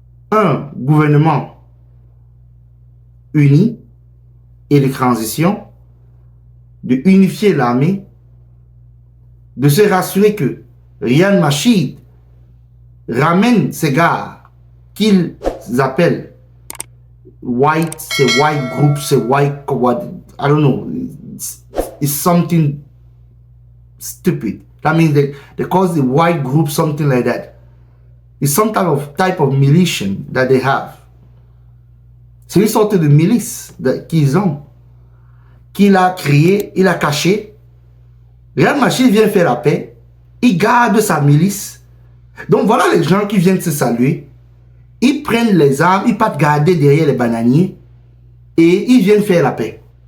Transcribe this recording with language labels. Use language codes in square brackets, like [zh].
[fr] un gouvernement uni et de transition, de unifier l'armée, de se rassurer que Riek Machar ramène ces gars qu'ils appellent white, c'est white group, c'est white, [en] I don't know, it's something stupid. That means they call the white group something like that. It's some type of militia that they have. [fr] C'est une sorte de milice qu'ils ont, qu'il a créé, il a caché. Riek Machar vient faire la paix, il garde sa milice. Donc voilà les gens qui viennent se saluer. Ils prennent les armes, ils partent garder derrière les bananiers et ils viennent faire la paix.